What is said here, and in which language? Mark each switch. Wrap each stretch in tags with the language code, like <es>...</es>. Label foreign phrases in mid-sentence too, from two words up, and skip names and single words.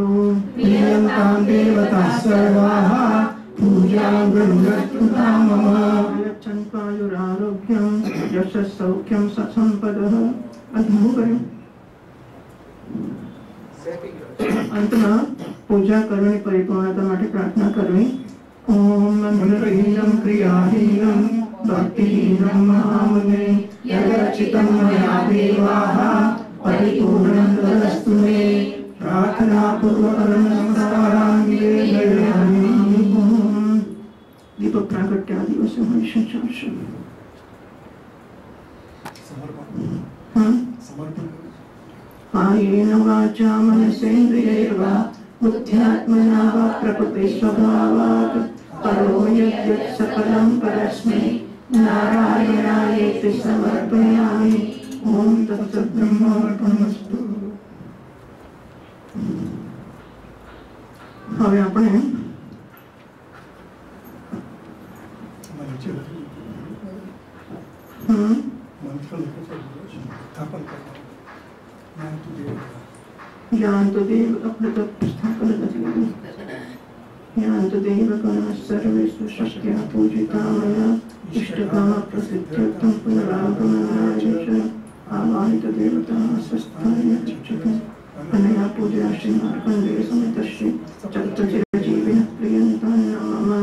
<sa>प्रियन्तां देवताः सर्वाः पूजां गृह्णन्तु मम यच्छन्त्वायुरारोग्यं यशस्सौख्यं सत्सम्पदः.</sa> <gu>अंतમાં પૂજા કરવાની પરિપૂર્ણતા માટે પ્રાર્થના કરવી.</gu> <sa>ओम मंत्रहीनं क्रियाहीनं भक्तिहीनं महामुने यदर्चितं मया देवाः परिपूर्णं तदस्तु मे प्रार्थना पूर्वकं नमस्कारां निवेदयामि.</sa> <gu>દીપક પ્રાગટ્ય દિવસે હંમેશા ચાલશે.</gu> <sa>कायेन वाचा मनसेन्द्रियैर्वा बुद्ध्यात्मना वा प्रकृतिस्वभावात् करोमि यद्यत् सकलं परस्मै नारायणायेति समर्पयामि. ओम तत्सत् ब्रह्मार्पणमस्तु.</sa> <gu>હવે આપણે</gu> <sa>यान्तु देव</sa> <gu>આપણે તો સ્થાપન નહીં</gu> <sa>यान्तु देव गणः सर्वेषु शक्त्या पूजिता मया इष्टकाम प्रसिद्ध्यर्थं पुनरागमनाय च आवाहित देवताः स्वस्थाय चित्तम् अनया पूजया श्री मार्कण्डेय समेत श्री चतुर्चिरजीविनः प्रियन्तां नमः.</sa>